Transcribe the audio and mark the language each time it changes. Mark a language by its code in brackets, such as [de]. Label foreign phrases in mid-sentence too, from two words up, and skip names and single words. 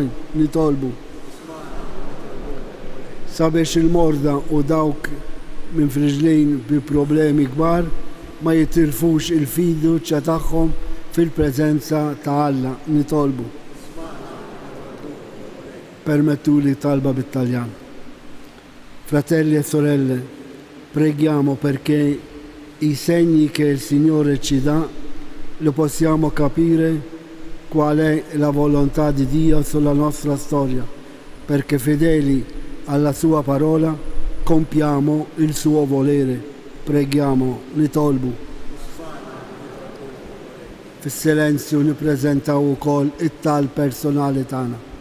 [mt] Nitolbu sabiex il-morda u dawk minn friġlin bi problemi kbar ma jitilfux il-fiduċja tagħhom fil-preżenza ta' Alla. Nitolbu. Permettuli talba bit-Taljan. [it] Fratelli e sorelle, preghiamo perché i segni che il Signore ci dà lo possiamo capire qual è la volontà di Dio sulla nostra storia, perché fedeli alla sua parola compiamo il suo volere. Preghiamo. [mt] Nitolbu. Fis-silenzju nippreżentaw ukoll it-talb personali tagħna.